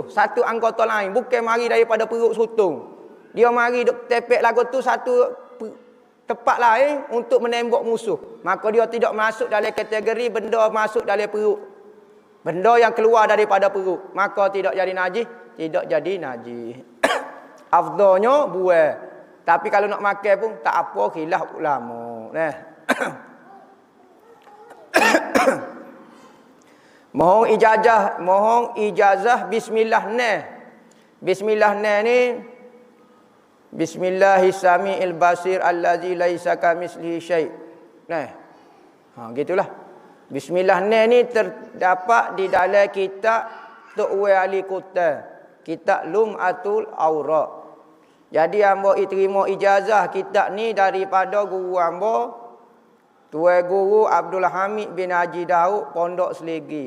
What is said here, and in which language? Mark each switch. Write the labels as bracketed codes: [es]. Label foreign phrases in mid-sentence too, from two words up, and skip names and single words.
[ms] Satu anggota lain bukan mari daripada perut sutong. Dia mari tepek lagu tu satu tempat lain untuk menembak musuh. Maka dia tidak masuk dalam kategori benda masuk dalam perut. Benda yang keluar daripada perut. Maka tidak jadi najis, tidak jadi najis. Afdalnya buai. Tapi kalau nak makan pun tak apa, khilaf ulama. Nah. Mohon ijazah bismillah nah. Bismillah nah ni [ar] بسم الله السميع البصير الذي ليس كمثله شيء'. [ms] Nah. Gitulah. Bismillah nah ni terdapat di dalam kitab Tu'wi Ali Kuta. Kitab Lum'atul Awra. Jadi hamba terima ijazah kitab ni daripada guru hamba Tuan Guru Abdul Hamid bin Haji Daud Pondok Seligi.